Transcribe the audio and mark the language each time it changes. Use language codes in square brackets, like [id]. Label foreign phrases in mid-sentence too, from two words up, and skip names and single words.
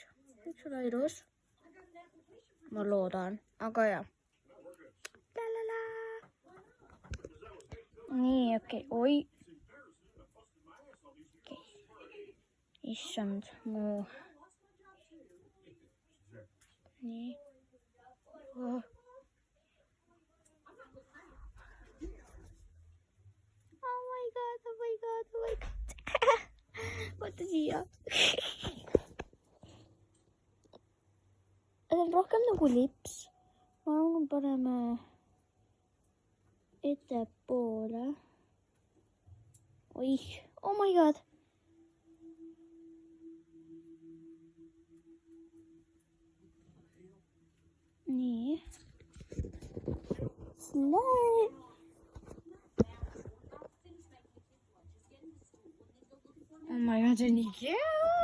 [et] Võiks olla ilus. Ma loodan, aga jah. Nii, okei, oi. Okay. Issand, mu. Nii. Oh. [en] Oh my god. [et] Vaata siia. See on rohkem nagu lips. Ma arvan, paneme ettepoole. Oih, [en] oh my god. Nii. Slay. Oh my god, [et] see on nii cute.